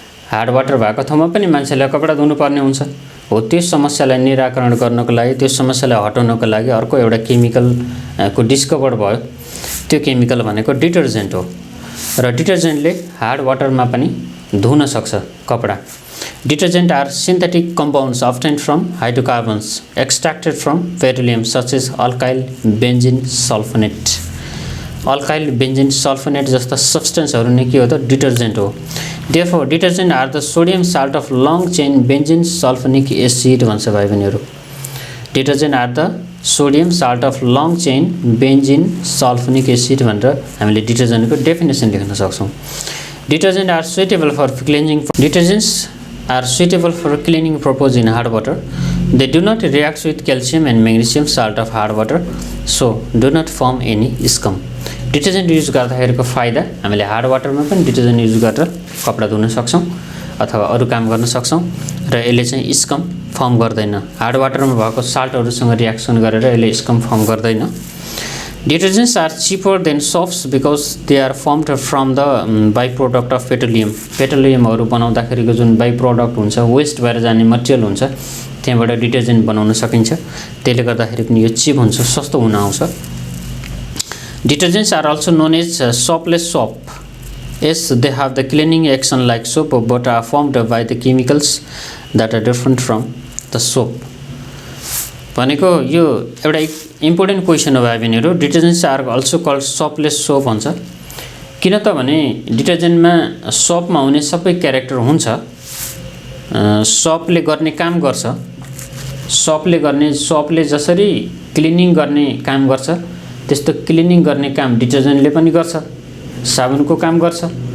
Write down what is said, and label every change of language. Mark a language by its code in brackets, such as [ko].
[ne] Hard water भएको ठाउँमा पनि मान्छेले कपडा धुनु पर्ने हुन्छ। हो त्यो समस्यालाई निराकरण गर्नको लागि, त्यो समस्यालाई हटाउनको लागि अर्को एउटा केमिकल को डिस्कभर भयो। त्यो केमिकल भनेको डिटर्जेन्ट हो र डिटर्जेन्टले हार्ड वाटरमा पनि धुन सक्छ कपडा। [en] Detergent are synthetic compounds obtained from hydrocarbons extracted from petroleum such as alkyl benzene sulfonate। [ne] Alkyl benzene sulfonate जस्ता सब्स्टेन्सहरू नै के हो त डिटर्जेन्ट हो। [en] therefore detergent are the sodium salt of long chain benzene sulphonic acid [ne] भन्छ भाइ बहिनीहरू। [en] detergent are the sodium salt of long chain benzene sulphonic acid [ne] भनेर हामीले डिटर्जेन्टको डेफिनेसन लेख्न सक्छौँ। [en] Detergent are suitable for cleaning detergents are suitable for cleaning purpose in hard water. They do not react with calcium and magnesium salt of hard water, so do not form any scum. [ne] Detergent use गर्दाखेरिको फाइदा हामीले hard वाटरमा पनि detergent use गरेर कपडा धुन सक्छौँ अथवा अरू काम गर्न सक्छौँ र यसले चाहिँ स्कम फर्म गर्दैन। हार्ड वाटरमा भएको साल्टहरूसँग रियाक्सन गरेर यसले स्कम फर्म गर्दैन। [en] Detergents are cheaper than soaps because they are formed from the byproduct of petroleum. [ne] पेट्रोलियमहरू बनाउँदाखेरिको जुन बाई प्रोडक्ट हुन्छ, वेस्ट भएर जाने मटेरियल हुन्छ, त्यहाँबाट डिटर्जेन्ट बनाउन सकिन्छ। त्यसले गर्दाखेरि पनि यो चिप हुन्छ, सस्तो हुन आउँछ। [en] Detergents are also known as soapless soap. Yes, they have the cleaning action like soap but are formed by the chemicals that are different from the soap. [ne] भनेको यो एउटा इम्पोर्टेन्ट क्वेसन हो भाइ बहिनीहरू। [en] detergents are also called soapless soap [ne] भन्छ। किन त भने डिटर्जेन्टमा सोपमा हुने सबै क्यारेक्टर हुन्छ। सोपले गर्ने काम गर्छ, सोपले जसरी क्लिनिङ गर्ने काम गर्छ त्यस्तो क्लिनिङ गर्ने काम डिटर्जेन्टले पनि गर्छ, साबुनको काम गर्छ।